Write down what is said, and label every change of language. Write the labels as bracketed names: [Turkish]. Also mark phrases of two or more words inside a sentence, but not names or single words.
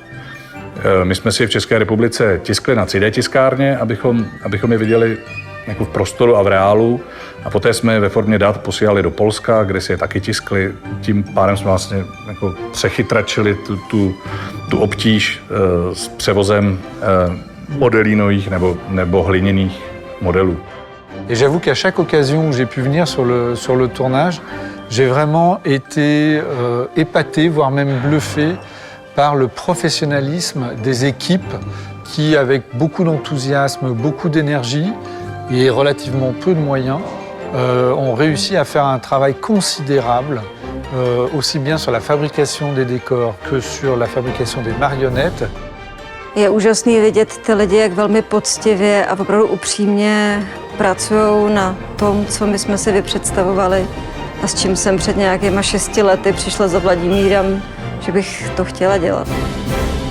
[Czech] My jsme si je v České republice tiskli na 3D tiskárně, abychom je viděli jako v prostoru a v reálu, a poté jsme je ve formě dat posílali do Polska, kde si je taky tiskli. Tím pádem jsme vlastně jako přechytračili tu obtíž s převozem modelínových nebo hliněných modelů. [French] Et j'avoue qu'à chaque occasion où j'ai pu venir sur le tournage, j'ai vraiment été épaté, voire même bluffé par le professionnalisme des équipes qui, avec beaucoup d'enthousiasme, beaucoup d'énergie et relativement peu de moyens, ont réussi à faire un travail considérable, aussi bien sur la fabrication des décors que sur la fabrication des marionnettes. [Czech] Je úžasný vidět ty lidi, jak velmi poctivě a opravdu upřímně pracují na tom, co my jsme si vypředstavovali a s čím jsem před nějakýma 6 lety přišla za Vladimírem, že bych to chtěla dělat.